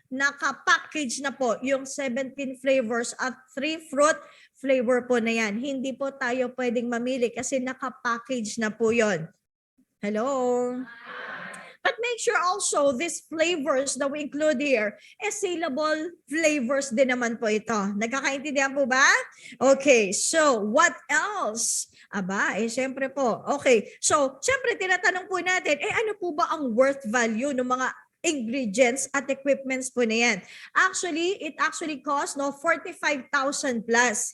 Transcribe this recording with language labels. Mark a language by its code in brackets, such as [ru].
[tl] Naka-package na po yung 17 flavors at 3 fruit flavor po na yan. Hindi po tayo pwedeng mamili kasi naka-package na po yon. Hello? [en] But make sure also these flavors that we include here, saleable flavors [tl] din naman po ito. Nagkakaintindihan po ba? [en] Okay, so what else? [tl] Aba, syempre po. Okay, so syempre tinatanong po natin, ano po ba ang worth value ng mga ingredients at equipments po na yan? [en] Actually, it actually costs 45,000 plus.